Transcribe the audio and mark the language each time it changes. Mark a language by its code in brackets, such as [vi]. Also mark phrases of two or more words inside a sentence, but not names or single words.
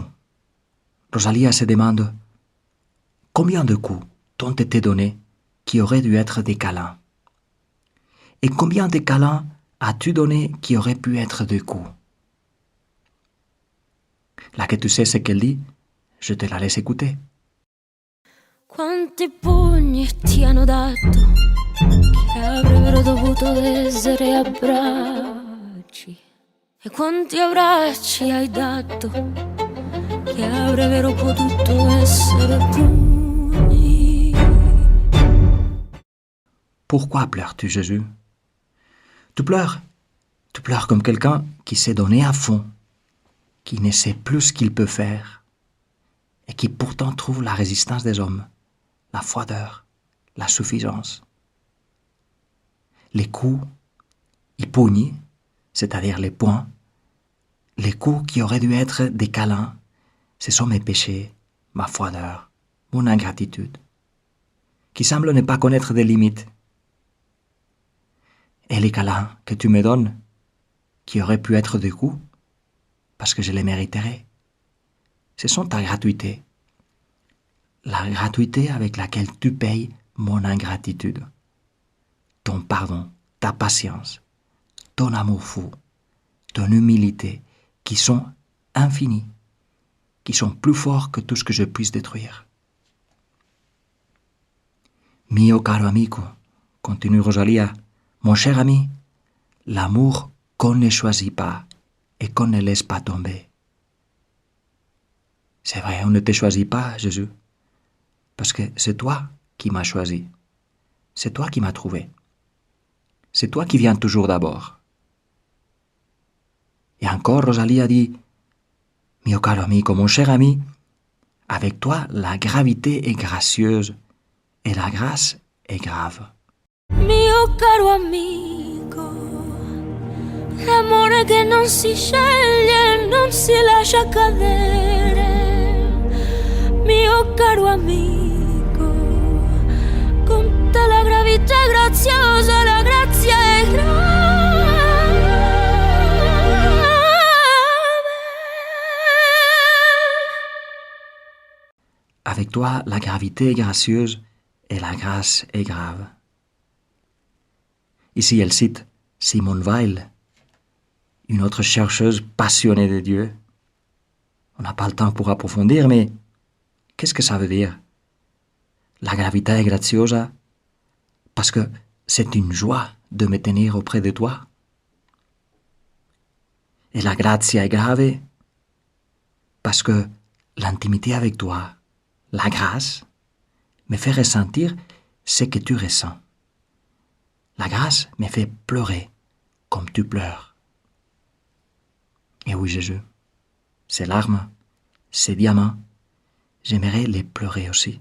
[fr] Rosalia se demande « Combien de coups t'ont été donnés qui auraient dû être des câlins? Et combien de câlins as-tu donné qui auraient pu être des coups ?» Là que tu sais ce qu'elle dit, je te la laisse écouter. [it] Quanti pugni ti hanno dato che avrebbero dovuto essere abbracci, e quanti abbracci hai dato che avrebbero potuto essere pugni. [fr] Pourquoi pleures-tu, Jésus? Tu pleures comme quelqu'un qui s'est donné à fond, qui ne sait plus ce qu'il peut faire, et qui pourtant trouve la résistance des hommes, la froideur, la suffisance. Les coups, [it] i pugni, [fr] c'est-à-dire les poings, les coups qui auraient dû être des câlins, ce sont mes péchés, ma froideur, mon ingratitude, qui semblent ne pas connaître de limites. Et les câlins que tu me donnes, qui auraient pu être des coups, parce que je les mériterais, ce sont ta gratuité, la gratuité avec laquelle tu payes mon ingratitude, ton pardon, ta patience, ton amour fou, ton humilité, qui sont infinis, qui sont plus forts que tout ce que je puisse détruire. [it] Mio caro amico, [fr] continue Rosalia, mon cher ami, l'amour qu'on ne choisit pas et qu'on ne laisse pas tomber. C'est vrai, on ne te choisit pas, Jésus, parce que c'est toi qui m'as choisi, c'est toi qui m'as trouvé, c'est toi qui viens toujours d'abord. Et encore, Rosalia dit, [it] mio caro amico, [fr] mon cher ami, avec toi, la gravité est gracieuse et la grâce est grave. [it] Mio caro amico, l'amore che non si sceglie, non si lascia cadere. Mio caro amico, con te la gravità è graziosa, la grazia è grave. [fr] Avec toi, la gravité est gracieuse et la grâce est grave. Ici, elle cite Simone Weil, une autre chercheuse passionnée de Dieu. On n'a pas le temps pour approfondir, mais qu'est-ce que ça veut dire? [it] La gravità è graziosa, [fr] parce que c'est une joie de me tenir auprès de toi. Et [it] la grazia è grave, [fr] parce que l'intimité avec toi, la grâce, me fait ressentir ce que tu ressens. La grâce me fait pleurer comme tu pleures. Et oui, Jésus, ces larmes, ces diamants, j'aimerais les pleurer aussi.